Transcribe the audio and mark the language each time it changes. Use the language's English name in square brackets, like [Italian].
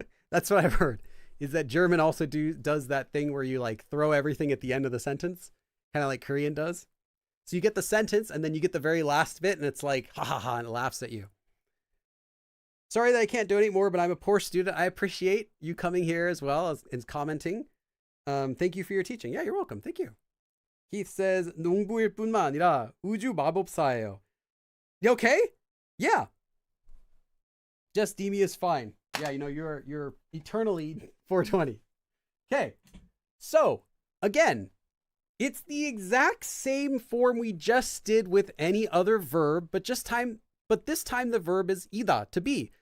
[English] That's what I've heard, is that German also does that thing where you like throw everything at the end of the sentence, kind of like Korean does. So you get the sentence and then you get the very last bit and it's like, ha ha ha, and it laughs at you. Sorry that I can't donate more, but I'm a poor student. I appreciate you coming here as well as commenting. Thank you for your teaching. Yeah, you're welcome. Thank you. Keith says, [Korean] 농부일 뿐만 아니라 우주 마법사예요. [English] You okay? Yeah. Just Demi is fine. Yeah, you know, you're eternally 420. Okay. So, again, it's the exact same form we just did with any other verb, but this time the verb is ida, to be.